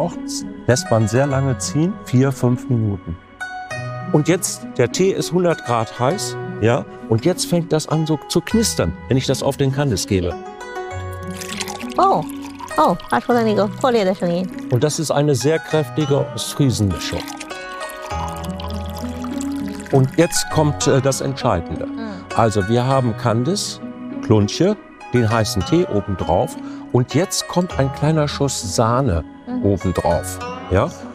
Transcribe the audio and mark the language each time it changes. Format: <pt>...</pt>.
<de>Auch lässt man sehr lange ziehen, 4-5 Minuten. Und jetzt, der Tee ist 100 Grad heiß, ja, und jetzt fängt das an so zu knistern, wenn ich das auf den Kandis gebe.</de> <zh>Oh, 发出了那个破裂的声音。</zh> <de>Und das ist eine sehr kräftige Ostfriesenmischung. Und jetzt kommt das Entscheidende. Also wir haben Kandis, Klunche, den heißen Tee obendrauf und jetzt kommt ein kleiner Schuss Sahne obendrauf. Ja?</de>